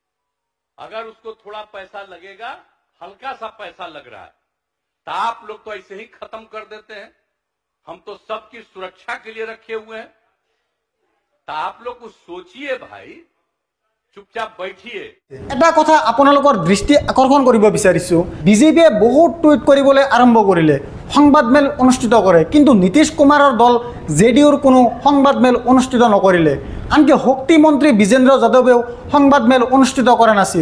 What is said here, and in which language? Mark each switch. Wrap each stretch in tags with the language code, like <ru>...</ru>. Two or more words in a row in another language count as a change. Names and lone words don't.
<hi>अगर उसको थोड़ा पैसा लगेगा, हल्का सा पैसा लग रहा है, तो आप लोग तो ऐसे ही खत्म कर देते हैं। हम तो सबकी सुरक्षा के लिए रखे हुए हैं। तो आप लोग कुछ सोचिए भाई, चुपचाप बैठिए।</hi> <as>এটা কথা আপোনালোকৰ দৃষ্টি আকৰ্ষণ কৰিব বিচাৰিছো। বিজেপিয়ে বহুত টুইট কৰিবলৈ আৰম্ভ কৰিলে, সংবাদ মেল অনুষ্ঠিত কৰে, কিন্তু নীতিশ কুমাৰৰ দল JDUৰ কোনো সংবাদ মেল অনুষ্ঠিত নকৰিলে। আনকি শক্তি মন্ত্ৰী বিজেন্দ্ৰ যাদৱেও সংবাদ মেল অনুষ্ঠিত কৰা নাছিল।</as>